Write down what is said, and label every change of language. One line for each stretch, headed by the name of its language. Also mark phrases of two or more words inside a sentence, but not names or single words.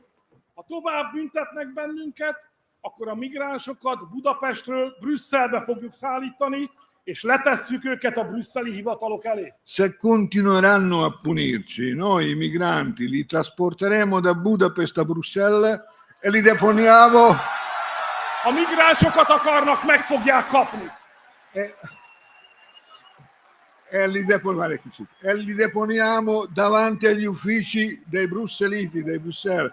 Hungarian: Ha tovább büntetnek bennünket, akkor a migránsokat Budapestről Brüsszelbe fogjuk szállítani, és letesszük őket a brüsszeli hivatalok elé.
Italian: Se continueranno a punirci, noi i migranti li trasporteremo da Budapest a Bruxelles e li deponiamo.
Hungarian: Ha migránsokat akarnak, meg fogják kapni.
Italian: E li deponiamo davanti agli uffici dei brusseliti, dei Bruxelles.